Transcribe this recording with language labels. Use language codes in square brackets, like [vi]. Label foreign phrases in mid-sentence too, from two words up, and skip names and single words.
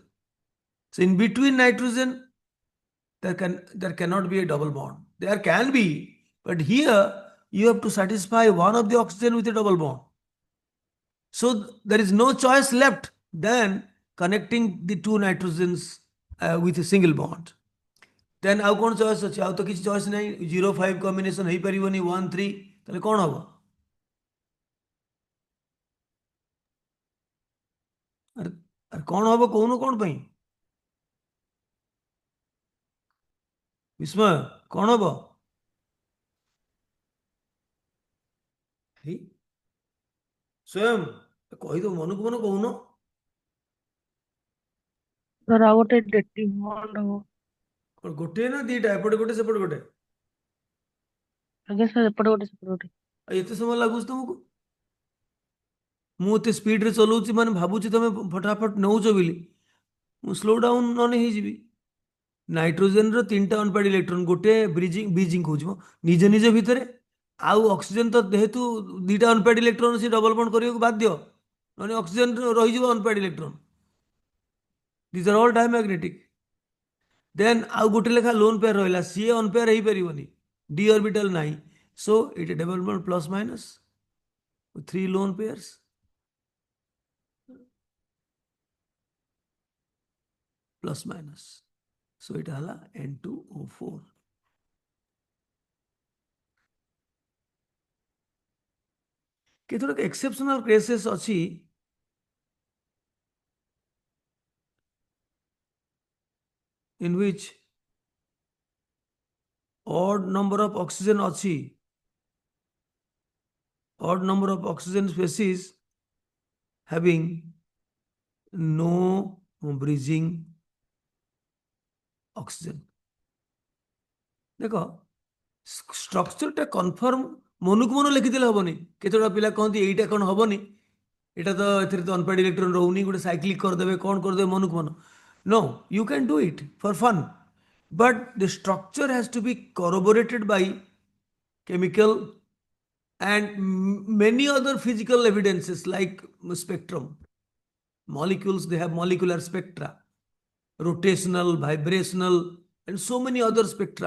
[en] So in between nitrogen, there cannot be a double bond. There can be, but here you have to satisfy one of the oxygen with a double bond. So there is no choice left than connecting the 2 nitrogens with a single bond. [or] Then ଆଉ କ'ଣ ଚଏସ୍ ଅଛି? ଆଉ ତ କିଛି ଚଏସ୍ ନାହିଁ। 0,5 କମ୍ବିନେସନ୍ ହେଇପାରିବନି 1,3, ତାହେଲେ କ'ଣ ହବ? ଆରେ କ'ଣ ହବ କହୁନ, କ'ଣ ପାଇଁ? ବିସ୍ମୟ କ'ଣ ହବ? ସ୍ୱୟଂ କହିଦବ, ମନକୁ ମନ କହୁନ। Sir, ଆଉ ଗୋଟେ [en] dative bond [or] ହବ। କ'ଣ ଗୋଟିଏ ନା ଦିଟା? ଏପଟେ ଗୋଟେ ସେପଟେ ଗୋଟେ? ଆଜ୍ଞା ସାର୍, ଏପଟେ ଗୋଟେ ସେପଟେ ଗୋଟେ। ଆଉ ଏତେ ସମୟ ଲାଗୁଛି ତମକୁ? ମୁଁ ଏତେ ସ୍ପିଡରେ ଚଲାଉଛି, ମାନେ ଭାବୁଛି ତମେ ଫଟାଫଟ ନେଉଛ ବୋଲି, ମୁଁ [en] slow down [or] ନହେଲେ ହେଇଯିବି। ନାଇଟ୍ରୋଜେନର 3ଟା [en] unpaired electron, [or] ଗୋଟେ ବ୍ରିଜିଂ କହୁଛି ମୋ ନିଜ ନିଜ ଭିତରେ, ଆଉ ଅକ୍ସିଜେନ ତ ଯେହେତୁ 2ଟା [en] unpaired electron [or] ସେ [en] double bond [or] କରିବାକୁ ବାଧ୍ୟ, ନହେଲେ ଅକ୍ସିଜେନ ରହିଯିବ [en] unpaired electron. These are all diamagnetic. [or] ଦେନ୍ ଆଉ ଗୋଟେ ଲେଖା [en] lone pair [or] ରହିଲା, ସିଏ ଅନପେୟାର ହେଇପାରିବନି, [en] d orbital [or] ନାହିଁ। [en] So it double bond plus minus 3 lone pairs. Plus minus. So it hala N2O4. କେତେକ exceptional cases ଅଛି in which odd number of oxygen ଅଛି, odd number of oxygen species having no bridging oxygen. [or] ଦେଖ [en] structureଟା confirm [or] মନକୁ ମନ ଲେଖିଦେଲେ ହବନି। କେତେଟା ପିଲା କହନ୍ତି ଏଇଟା କ'ଣ ହବନି, ଏଇଟା ତ ଏଥିରେ ତ [en] unpaired electron [or] ରହୁନି, ଗୋଟେ ସାଇକ୍ଲିକ୍ କରିଦେବେ, କ'ଣ କରିଦେବେ ମନକୁ ମନ। [en] No, you can do it for fun, but the structure has to be corroborated by chemical and many other physical evidences like spectrum. Molecules, they have molecular spectra, rotational, vibrational, and so many other spectra.